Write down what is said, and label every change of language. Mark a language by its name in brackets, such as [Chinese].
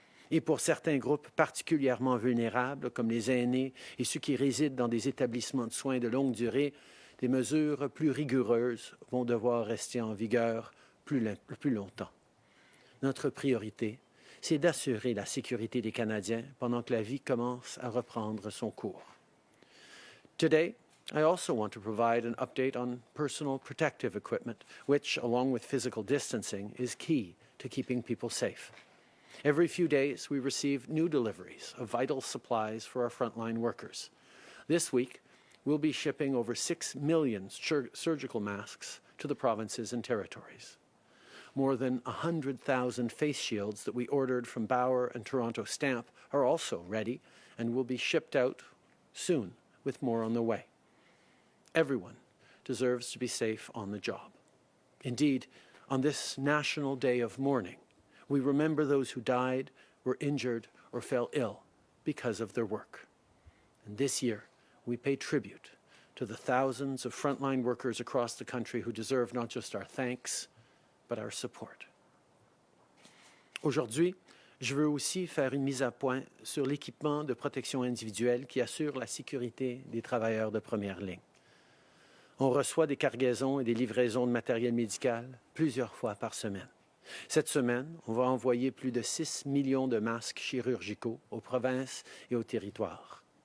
[French] Et pour certains groupes particulièrement vulnérables, comme les aînés et ceux qui résident dans des établissements de soins de longue durée, des mesures plus rigoureuses vont devoir rester en vigueur plus longtemps. Notre priorité, c'est d'assurer la sécurité des Canadiens pendant que la vie commence à reprendre son cours. [English] Today, I also want to provide an update on personal protective equipment, which, along with physical distancing, is key to keeping people safe. Every few days, we receive new deliveries of vital supplies for our frontline workers. This week, we'll be shipping over 6 million surgical masks to the provinces and territories. More than 100,000 face shields that we ordered from Bauer and Toronto Stamp are also ready and will be shipped out soon, with more on the way. Everyone deserves to be safe on the job. Indeed, on this National Day of Mourning, we remember those who died, were injured, or fell ill because of their work. And this year, we pay tribute to the thousands of frontline workers across the country who deserve not just our thanks, but our support. [French] Aujourd'hui, je veux aussi faire une mise à point sur l'équipement de protection individuelle qui assure la sécurité des travailleurs de première ligne. On reçoit des cargaisons et des livraisons de matériel médical plusieurs fois par semaine. Cette semaine, on va envoyer plus de 6 millions de masques chirurgicaux aux provinces et aux territoires.